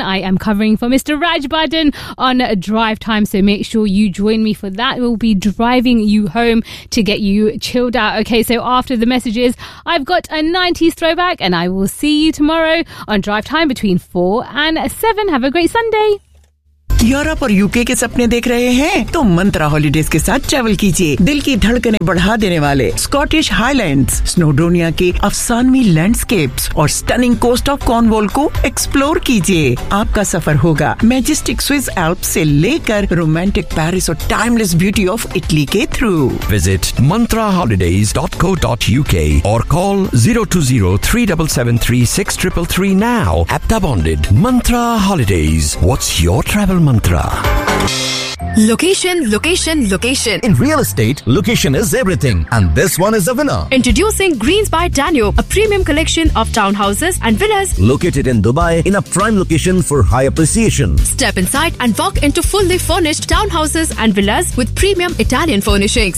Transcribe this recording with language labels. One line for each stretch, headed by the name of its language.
English: I am covering for Mr. Raj Badden on Drive Time, so make sure you join me for that. We'll be driving you home to get you chilled out. Okay, so after the messages, I've got a 90s throwback and I will see you tomorrow on Drive Time between 4 and 7. Have a great Sunday.
Hindi: Europe और UK के सपने देख रहे हैं तो मंत्रा holidays के साथ travel कीजिए. दिल की धड़कने बढ़ा देने वाले स्कॉटिश हाइलैंड्स, स्नोडोनिया के अफसानवी लैंडस्केप्स और स्टनिंग कोस्ट ऑफ कॉर्नवॉल को एक्सप्लोर कीजिए. आपका सफर होगा मैजेस्टिक स्विस एल्प से लेकर रोमांटिक पेरिस और टाइमलेस ब्यूटी ऑफ इटली के थ्रू.
English: Visit mantrahollidays.co.uk और call 0203773633 now. ABTA bonded Mantra holidays. What's your travel Mantra. Location, location, location. In real estate, location is everything. And this one is a winner. Introducing Greens by Daniel, a premium collection of townhouses and villas. Located in Dubai, in a prime location for high appreciation. Step inside and walk into fully furnished townhouses and villas with premium Italian furnishings.